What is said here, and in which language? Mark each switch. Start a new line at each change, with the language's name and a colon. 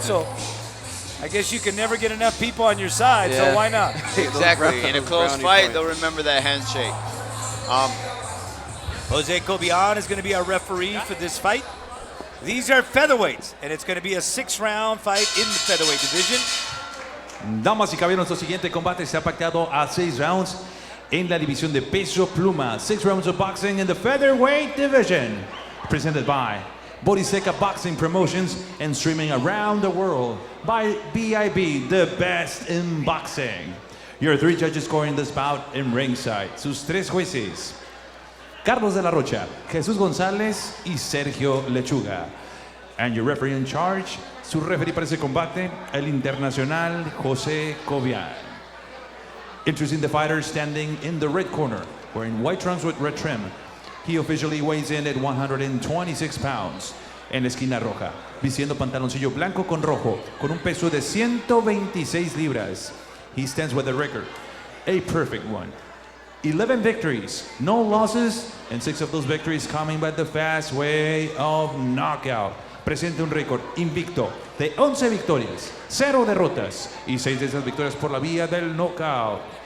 English: So I guess you can never get enough people on your side, Yeah. so why not? Exactly. In a close fight, they'll remember that handshake. Jose Cobian is going to be our referee for this fight. These are featherweights, and it's going to be a 6-round fight in the featherweight division.
Spanish: Damas y caballeros, nuestro siguiente combate se ha pactado a 6 rounds en la división de peso pluma.
English: 6 rounds of boxing in the featherweight division. Presented by Boristeca Boxing Promotions and streaming around the world by BIB, the best in boxing. Your 3 judges scoring this bout in ringside.
Spanish: Sus 3 jueces: Carlos de la Rocha, Jesús González y Sergio Lechuga.
English: And your referee in charge,
Spanish: su referee para ese combate, el internacional Jose Cobian.
English: Introducing the fighter standing in the red corner, wearing white trunks with red trim. He officially weighs in at 126 pounds.
Spanish: En la esquina roja, vistiendo pantaloncillo blanco con rojo, con un peso de 126 libras.
English: He stands with a record, a perfect one. 11 victories, no losses, and 6 of those victories coming by the fast way of knockout.
Spanish: Presenta un récord invicto de 11 victorias, 0 derrotas y 6 de esas victorias por la vía del knockout.